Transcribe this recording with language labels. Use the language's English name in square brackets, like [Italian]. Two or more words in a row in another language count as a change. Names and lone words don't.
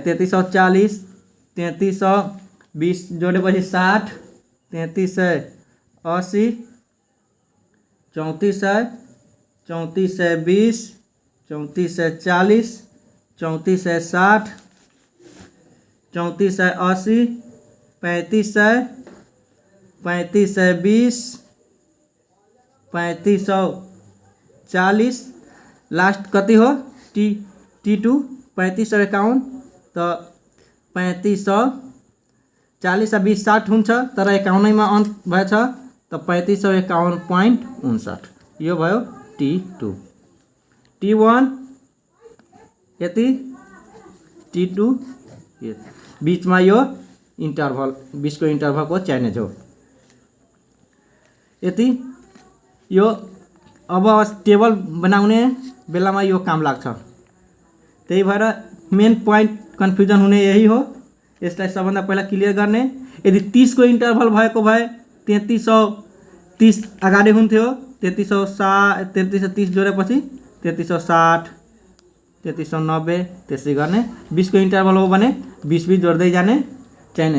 [Nepali] 3340, 3320 जोडेपछि 60, 3380, 3400, 3420, 3440, 3460, 3480, 3500, 3520, 3540 लास्ट कति हो? T2 3551। तो 3540 और 20 60 हुन्छ तर 51 [Hindi] में अंत [Nepali] भएछ। तो 3551.59 यो भयो T2। T1 यति, T2 [Hindi] बीच में [Nepali] यो इंटरवल 20 को इंटरवल को चैनेज हो यति। यो अब टेबल बनाउने बेलामा यो काम लाग्छ। त्यही भएर [English] main point [Nepali] कन्फ्युजन हुने यही हो। यसलाई सबभन्दा पहिला क्लियर गर्ने। यदि 30 को इन्टरभल भएको भए 3300 30 अगाडि हुन्थ्यो 3330 जोडेपछि 3360 3390 त्यसै गर्ने 20 को इन्टरभल हो भने 20 जोड्दै जाने चाहिने।